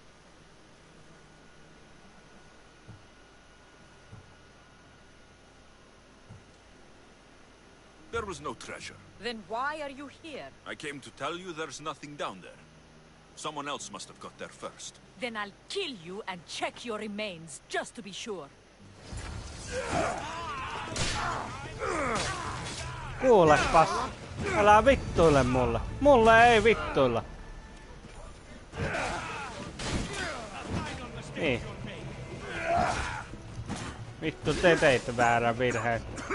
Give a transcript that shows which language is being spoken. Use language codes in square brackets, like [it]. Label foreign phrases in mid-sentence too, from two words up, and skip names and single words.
[en] There was no treasure. Then why are you here? I came to tell you there's nothing down there. Someone else must have got there first. Then I'll kill you and check your remains, just to be sure. [fi] Kuulepas. Älä vittuile mulle. Mulle ei vittuilla. Niin. Vittu, te teitte väärän virheen.